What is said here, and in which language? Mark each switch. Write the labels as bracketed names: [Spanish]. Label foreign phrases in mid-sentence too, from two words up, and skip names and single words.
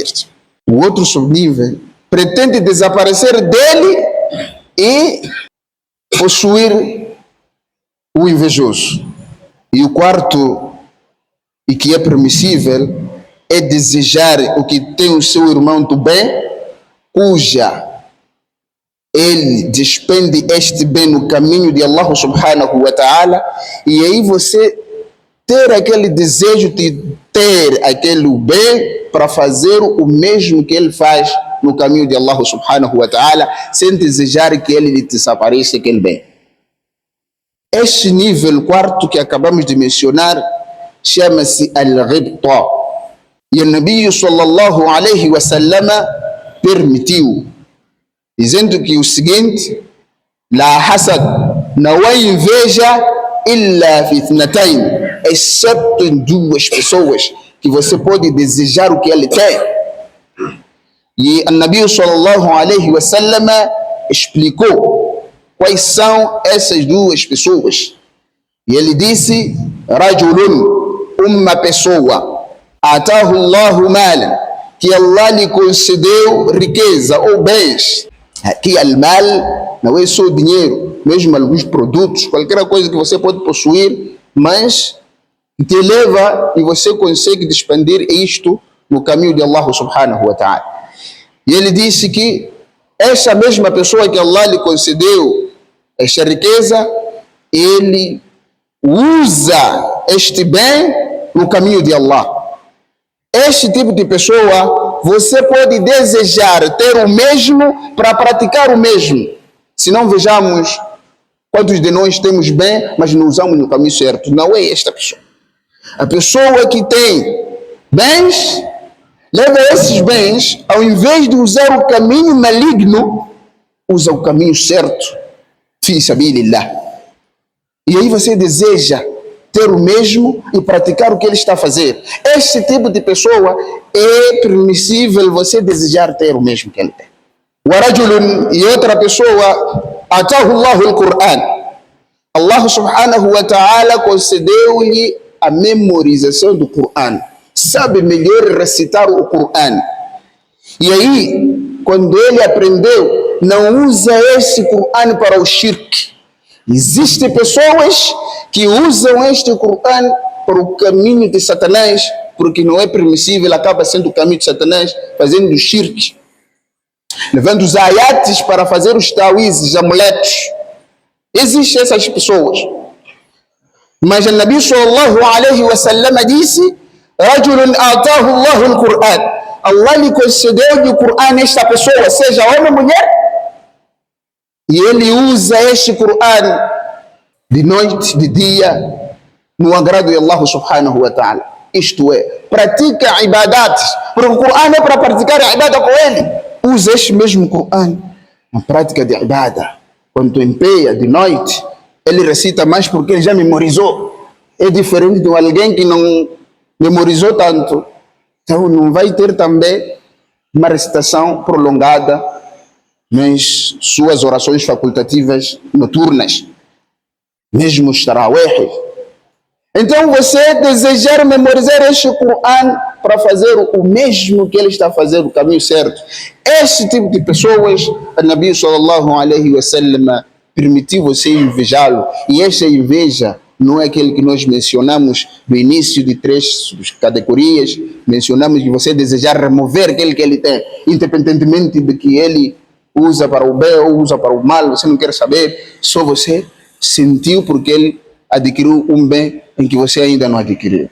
[Portuguese] O outro subnível pretende desaparecer dele e possuir o invejoso. E o quarto, e que é permissível, é desejar o que tem o seu irmão do bem, cuja ele despende este bem no caminho de [Arabic] الله سبحانه وتعالى, [Portuguese] e aí você ter aquele desejo de ter aquele bem para fazer o mesmo que ele faz no caminho de [Arabic] الله سبحانه وتعالى, [Portuguese] sem desejar que ele desapareça aquele bem. Este nível quarto que acabamos de mencionar chama-se al-ghibta. E o [Arabic] النبي صلى الله عليه وسلم [Portuguese] permitiu, dizendo que o seguinte: [Arabic] لا حسد, [Portuguese] não há inveja [Arabic] إلا في اثنتين, [Portuguese] exceto em duas pessoas que você pode desejar o que ele tem. E o [Arabic] النبي صلى الله عليه وسلم [Portuguese] explicou quais são essas duas pessoas. E ele disse: rajulun, uma pessoa, [Arabic] آتاه الله مالا, [Portuguese] que Allah lhe concedeu riqueza ou bens. Aqui al-mal não é só o dinheiro, mesmo alguns produtos, qualquer coisa que você pode possuir, mas te leva e você consegue expandir isto no caminho de [Arabic] الله سبحانه وتعالى. [Portuguese] E ele disse que essa mesma pessoa que Allah lhe concedeu esta riqueza, ele usa este bem no caminho de Allah. Este tipo de pessoa, você pode desejar ter o mesmo para praticar o mesmo. Se não, vejamos quantos de nós temos bem, mas não usamos no caminho certo. Não é esta pessoa. A pessoa que tem bens, leva esses bens, ao invés de usar o caminho maligno, usa o caminho certo. [Arabic] في سبيل الله. [Portuguese] E aí você deseja ter o mesmo e praticar o que ele está a fazer. Este tipo de pessoa é permissível você desejar ter o mesmo que ele tem. Warajulun, e outra pessoa, [Arabic] آتاه الله القرآن. الله سبحانه وتعالى [Portuguese] concedeu-lhe a memorização do Qur'an. Sabe melhor recitar o Qur'an. E aí, quando ele aprendeu, não usa esse Qur'an para o shirk. Existem pessoas que usam este Qur'an para o caminho de Satanás, porque não é permissível, acaba sendo o caminho de Satanás, fazendo o shirk, levando os ayates para fazer os tawizes, amuletos. Existem essas pessoas. Mas o [Arabic] النبي صلى الله عليه وسلم [Portuguese] disse: [Arabic] رجل آتاه الله القرآن. [Portuguese] Allah lhe concedeu o Qur'an esta pessoa, seja homem ou mulher, e ele usa este Qur'an de noite, de dia, no agrado de [Arabic] الله سبحانه وتعالى. [Portuguese] Isto é, pratica ibadat, porque o Qur'an é para praticar a ibada com ele. Usa este mesmo Qur'an na prática de ibada. Quando tu empenha de noite, ele recita mais porque ele já memorizou. É diferente de alguém que não memorizou tanto. Então não vai ter também uma recitação prolongada nas suas orações facultativas noturnas, mesmo os tarawih. Então você desejar memorizar este Qur'an para fazer o mesmo que ele está a fazer, o caminho certo. Este tipo de pessoas, o [Arabic] النبي صلى الله عليه وسلم [Portuguese] permitiu você invejá-lo. E esta inveja não é aquele que nós mencionamos no início de 3 categorias. Mencionamos que você desejar remover aquele que ele tem, independentemente de que ele usa para o bem ou usa para o mal, você não quer saber, só você sentiu porque ele adquiriu um bem em que você ainda não adquiriu.